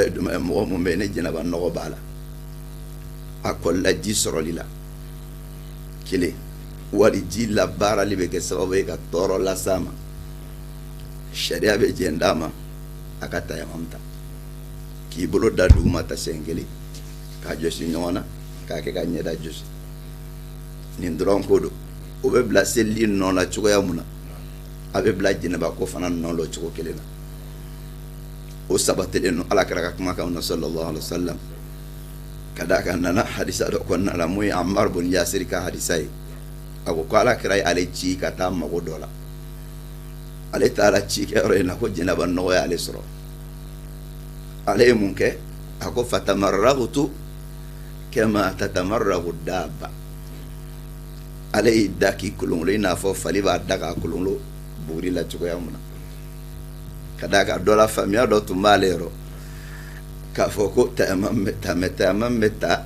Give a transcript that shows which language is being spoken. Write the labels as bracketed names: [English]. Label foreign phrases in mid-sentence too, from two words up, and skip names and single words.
[Bambara] ye jumɛn ye mɔgɔ mun bɛ yen ne jɛnɛba nɔgɔ b'a la a kɔlila ji sɔrɔli la kelen wali ji labaarali bɛ kɛ sababu ye ka tɔɔrɔ las'a ma sariya bɛ jɛn d'a ma a ka tayamamu ta k'i bolo da duguma ta siɲɛ kelen k'a jɔsi ɲɔgɔn na k'a kɛ ka ɲɛda jɔsi nin dɔrɔn ko don o bɛ bila selili nɔ la cogoya mun na a bɛ bila jɛnɛba ko fana nɔ la cogo kelen na o sabatilen no ala kɛra ka kuma kan na [Arabic] صلى الله عليه وسلم [Bambara] ka da kan nana hadisa dɔ kɔnɔna la mun ye Ammar bin Yasir ka hadisa ye a ko ala kɛra ye ale ci ka taa mago dɔ la ale taara ci kɛyɔrɔ in na ko jɛnɛba nɔgɔ y'ale sɔrɔ ale ye mun kɛ a ko [Arabic] فتمرغت كما تتمرغ الدابة [Bambara] ale y'i da k'i kolonkolon i n'a fɔ fali b'a da k'a kolonkolon buguri la cogoya mun na ka da ka dɔ la faamuya dɔ tun b'ale yɔrɔ k'a fɔ ko tayamamu bɛ ta